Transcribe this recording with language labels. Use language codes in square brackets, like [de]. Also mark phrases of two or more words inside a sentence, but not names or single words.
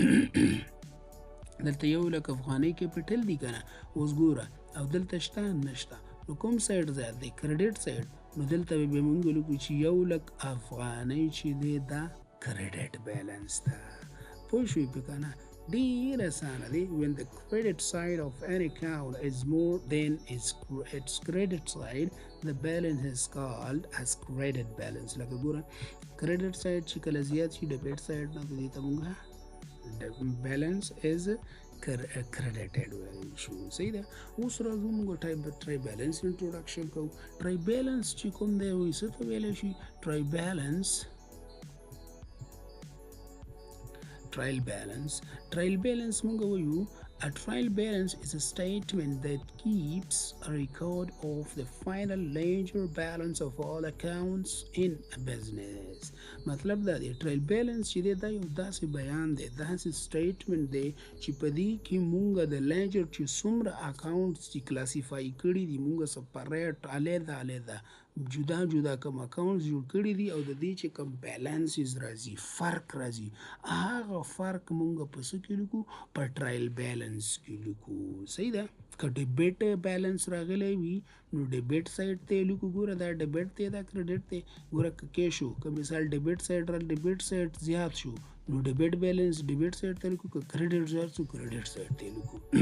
[ps] دلته 1,00,000 افغانۍ کیپټل دی که نه اوس ګوره او دلته شته نشته نو کوم سایډ زیات دی [en] credit side [ps] نو دلته به بیا مونږ ولیکو چې 1,00,000 افغانۍ چې دی دا [en] credit balance [ps] ده پوه شوې پې که نه ډېر اسانه دی when [en] the credit side of an account is more than its credit side the balance is called as credit balance [ps] لکه ګوره [en] credit side [ps] چې کله زیات شي [en] debit side [ps] نه دې ته مونږ [en] balance is credited [ps] ویلی شو صحیح ده اوس راځو مونږ [en] trial balance introduction [ps] کوو [en] trial balance [ps] چې کوم دی وایي څه ته ویلی شي [en] trial balance trial balance [ps] مونږ وایو [en] a trial balance is a statement that keeps a record of the final ledger balance of all accounts in a business [ps] مطلب دا دی [en] trial balance [ps] چې دی دا یو داسې بیان دی داسې statement دی چې په دې کې مونږ د ledger چې څومره اکاونټس چې کلاسیفای کړي دي مونږ سپریټ علیحده جدا جدا کوم اکاونټس جوړ کړي دي او د دې چې کوم بیلانسز راځي فرق راځي هغه فرق مونږ په څه کې لیکو په [en] trial balance [ps] کې لیکو صحیح ده که [en] debit balance [ps] راغلی وي نو [en] debit side [ps] ته لیکو ګوره دا ډیبټ دی دا کریډټ دی ګوره که کیش شو که مثال [en] debit side [ps] را [en] debit side [ps] زیات شو نو [en] debit balance debit side [ps] ته لیکو که کریډټ زیات شو [en] credit side [ps] ته لیکو